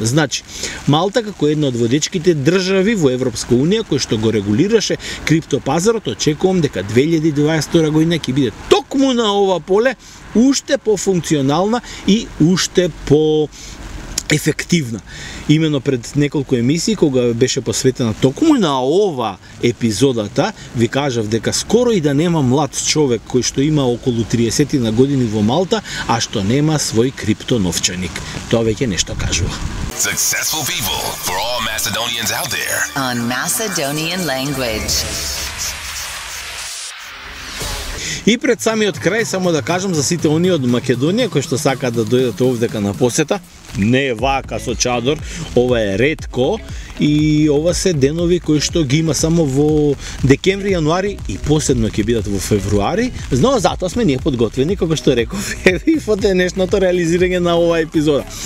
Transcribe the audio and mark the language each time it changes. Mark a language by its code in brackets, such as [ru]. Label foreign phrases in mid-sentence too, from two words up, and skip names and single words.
[mk] Значи, Малта како една од водечките држави во Европска унија кој што го регулираше криптопазарот, очекувам дека 2022 година ќе биде токму на ова поле уште пофункционална и уште по-ефективна. Имено пред неколку емисии, кога беше посветена токму на ова епизодата, ви кажав дека скоро и да нема млад човек кој што има околу 30 на години во Малта, а што нема свој криптоновчаник. Тоа веќе нешто кажува. [en] Successful people for all Macedonians out there. On Macedonian language. [mk] И пред самиот крај, само да кажам за сите оние од Македонија кои што сакаат да дојдат овдека на посета, не е вака со чадор, ова е ретко и ова се денови кои што ги има само во декември, јануари и посебно ќе бидат во февруари, но затоа сме ние подготвени, како што реков, и во денешното реализирање на оваа епизода.